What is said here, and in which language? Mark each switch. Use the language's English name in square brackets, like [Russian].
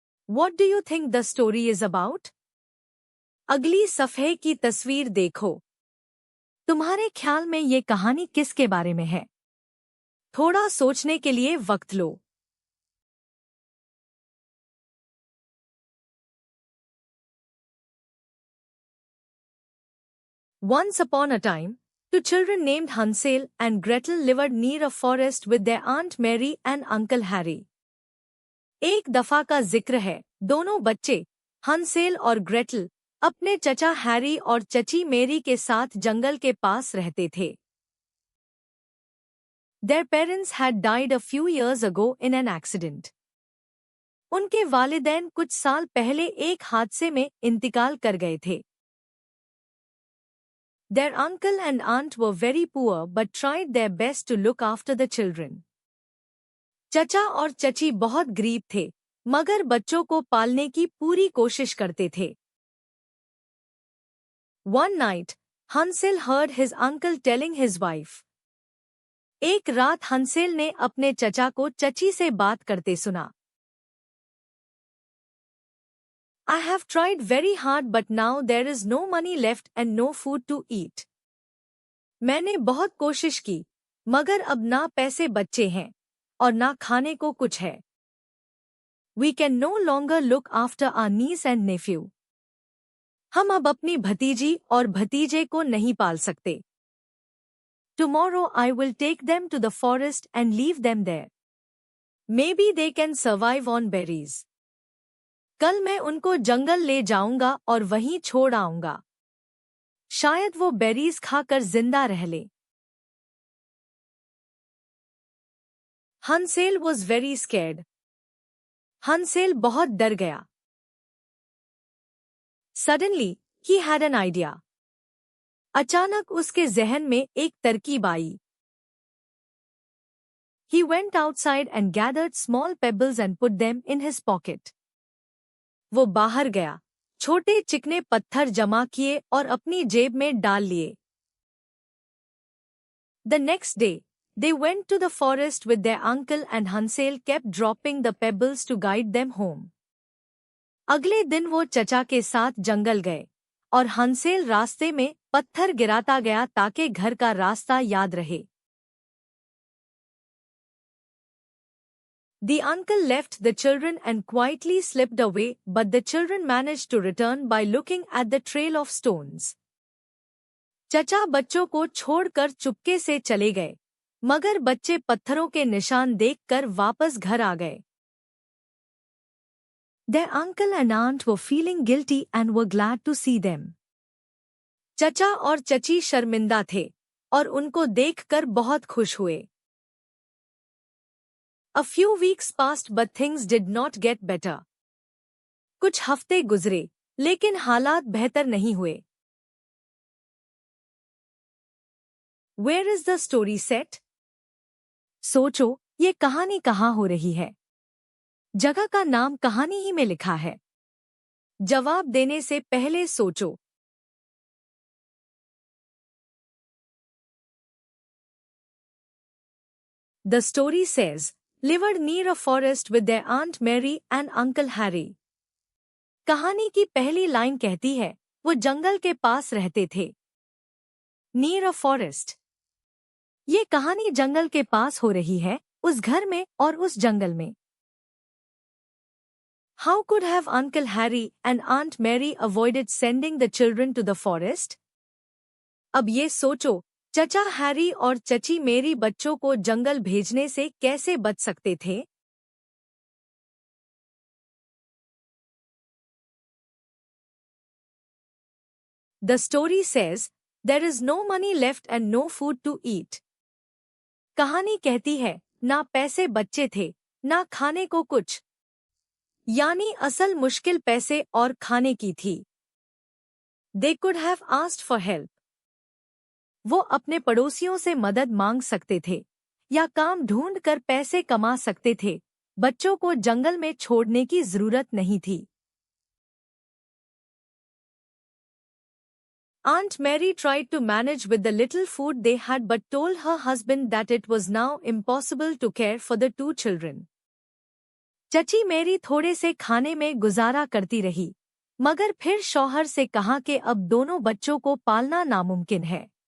[English] What do you think the story is about? [Hindi] अगली सफ़े की तस्वीर देखो। तुम्हारे ख्याल में ये कहानी किसके बारे में है? थोड़ा सोचने के लिए वक्त लो। [English] Once upon a time, two children named Hansel and Gretel lived near a forest with their Aunt Mary and Uncle Harry. [Hindi] एक दफा का जिक्र है, दोनों बच्चे हंसेल और ग्रेटल अपने चचा हैरी और चची मेरी के साथ जंगल के पास रहते थे। [English] Their parents had died a few years ago in an accident. [Hindi] उनके वालिदैन कुछ साल पहले एक हादसे में इंतकाल कर गए थे। [English] Their uncle and aunt were very poor but tried their best to look after the children. [Hindi] चचा और चची बहुत गरीब थे, मगर बच्चों को पालने की पूरी कोशिश करते थे। [English] One night, Hansel heard his uncle telling his wife. [Hindi] एक रात हंसेल ने अपने चचा को चची से बात करते सुना। [English] I have tried very hard but now there is no money left and no food to eat. [Hindi] मैंने बहुत कोशिश की, मगर अब ना पैसे बचे हैं और ना खाने को कुछ है। [English] We can no longer look after our niece and nephew. [Hindi] हम अब अपनी भतीजी और भतीजे को नहीं पाल सकते। [English] Tomorrow I will take them to the forest and leave them there. Maybe they can survive on berries. [Hindi] कल मैं उनको जंगल ले जाऊंगा और वहीं छोड़ आऊंगा। शायद वो बेरीज खाकर जिंदा रह ले। [English] Hansel was very scared. [Hindi] हंसेल बहुत डर गया। [English] Suddenly, he had an idea. [Hindi] अचानक उसके जहन में एक तरकीब आई। [English] He went outside and gathered small pebbles and put them in his pocket. [Hindi] वो बाहर गया, छोटे चिकने पत्थर जमा किए और अपनी जेब में डाल लिए। [English] The next day, they went to the forest with their uncle and Hansel kept dropping the pebbles to guide them home. [Hindi] अगले दिन वो चचा के साथ जंगल गए और हंसेल रास्ते में पत्थर गिराता गया ताकि घर का रास्ता याद रहे। [English] The uncle left the children and quietly slipped away, but the children managed to return by looking at the trail of stones. [Hindi] चचा बच्चों को छोड़कर चुपके से चले गए, मगर बच्चे पत्थरों के निशान देखकर वापस घर आ गए। [English] Their uncle and aunt were feeling guilty and were glad to see them. [Hindi] चचा और चची शर्मिंदा थे और उनको देखकर बहुत खुश हुए। [English] A few weeks passed but things did not get better. [Hindi] कुछ हफ्ते गुजरे, लेकिन हालात बेहतर नहीं हुए। [English] Where is the story set? [Hindi] सोचो, ये कहानी कहाँ हो रही है? जगह का नाम कहानी ही में लिखा है। जवाब देने से पहले सोचो। [English] The story says, lived near a forest with their Aunt Mary and Uncle Harry. [Hindi] कहानी की पहली लाइन कहती है, वो जंगल के पास रहते थे। [English] Near a forest. [Hindi] ये कहानी जंगल के पास हो रही है, उस घर में और उस जंगल में। [English] How could have Uncle Harry and Aunt Mary avoided sending the children to the forest? [Hindi] अब ये सोचो, चचा हैरी और चची मेरी बच्चों को जंगल भेजने से कैसे बच सकते थे? [English] The story says, there is no money left and no food to eat. [Hindi] कहानी कहती है, ना पैसे बच्चे थे, ना खाने को कुछ। यानी असल मुश्किल पैसे और खाने की थी। [English] They could have asked for help. [Hindi] वो अपने पड़ोसियों से मदद मांग सकते थे। या काम ढूंढ कर पैसे कमा सकते थे। बच्चों को जंगल में छोड़ने की जरूरत नहीं थी। [English] Aunt Mary tried to manage with the little food they had but told her husband that it was now impossible to care for the two children. [Hindi] चची मेरी थोड़े से खाने में गुजारा करती रही, मगर फिर शौहर से कहा कि अब दोनों बच्चों को पालना नामुमकिन है।